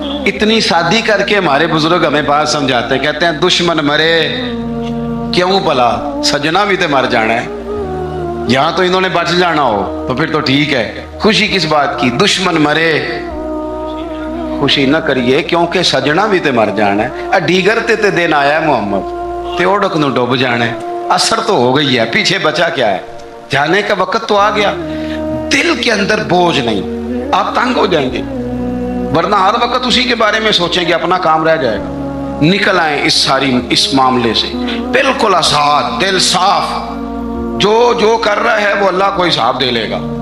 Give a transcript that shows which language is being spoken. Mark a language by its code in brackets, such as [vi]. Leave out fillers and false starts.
[ur] اتنی سادی کر کے ہمارے بزرگ ہمیں بات سمجھاتے ہیں, کہتے ہیں [pa] دشمن مرے کیوں بھلا, سجنا بھی تو مر جانا ہے, [ur] یہاں تو انہوں نے بچ جانا ہو تو پھر تو ٹھیک ہے, خوشی کس بات کی؟ دشمن مرے خوشی نہ کریے کیونکہ سجنا بھی تے مر جانا ہے. [pa] ڈیگر تے دن آیا ہے محمد تے اوڑک نو ڈوب جانا ہے. [ur] اثر تو ہو گئی ہے, پیچھے بچا کیا ہے؟ جانے کا وقت تو آ گیا. دل کے اندر بوجھ نہیں, آپ تنگ ہو جائیں گے. ورنہ ہر وقت اسی کے بارے میں سوچیں کہ اپنا کام رہ جائے گا۔ نکل آئیں اس معاملے سے بالکل آزاد، دل صاف، جو کر رہا ہے وہ اللہ کو حساب دے لے گا۔